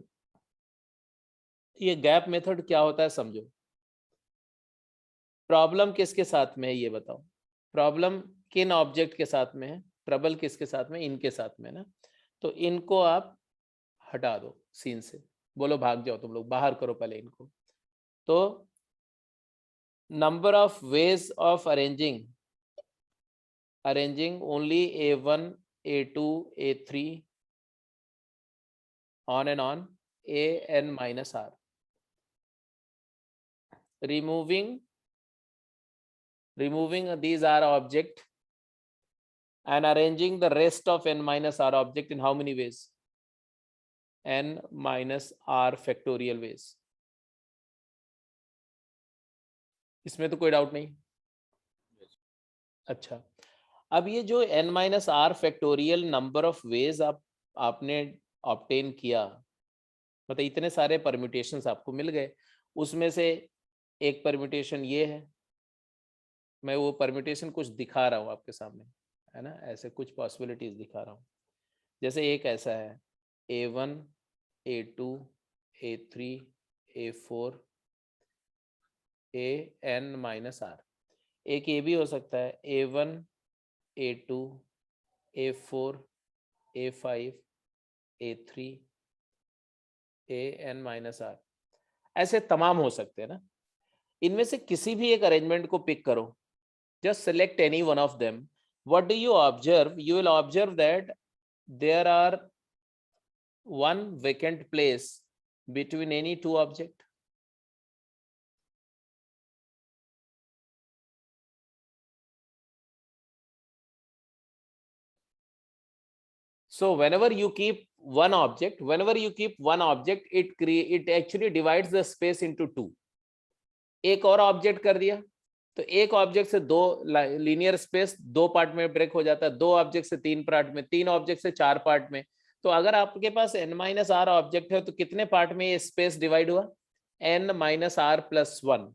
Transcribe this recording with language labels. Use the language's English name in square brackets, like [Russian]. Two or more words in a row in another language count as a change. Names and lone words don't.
[Hindi] ये [English] gap method [Hindi] क्या होता है समझो। प्रॉब्लम किसके साथ में है ये बताओ, प्रॉब्लम किन ऑब्जेक्ट के साथ में है, ट्रबल किसके साथ में, इनके साथ में ना। तो इनको आप हटा दो सीन से, बोलो भाग जाओ तुम लोग, बाहर करो पहले इनको। [English] तो number of ways of arranging only a1 a2 a3 on and on an minus r, removing these r object and arranging the rest of n minus r object in how many ways? n minus r factorial ways. [Hindi] इसमें तो कोई डाउट नहीं। अच्छा, अब ये जो [English] n minus r factorial number of ways [Hindi] आपने ऑब्टेन किया, मतलब इतने सारे परम्यूटेशंस आपको मिल गए, उसमें से एक परम्यूटेशन ये है। मैं वो परम्यूटेशन कुछ दिखा रहा हूँ आपके सामने, है ना, ऐसे कुछ पॉसिबिलिटीज दिखा रहा हूँ। जैसे एक ऐसा है a1 a2 a3 a4 [English] an minus r. [Hindi] एक ये भी हो सकता है a1 a2 a4 a5 a3 [English] an minus r, [Hindi] ऐसे तमाम हो सकते हैं ना। इनमें से किसी भी एक अरेंजमेंट को पिक करो, [English] just select any one of them. What do you observe? You will observe that there are one vacant place between any two objects. So whenever you keep one object, it actually divides the space into two. [Hindi] एक और ऑब्जेक्ट कर दिया तो एक ऑब्जेक्ट से दो [English] linear space [Hindi] दो पार्ट में ब्रेक हो जाता है, दो ऑब्जेक्ट से तीन पार्ट में, तीन ऑब्जेक्ट से चार पार्ट में। तो अगर आपके पास [English] n minus r object [Hindi] है तो कितने पार्ट में ये स्पेस डिवाइड हुआ? [English] n minus r plus 1.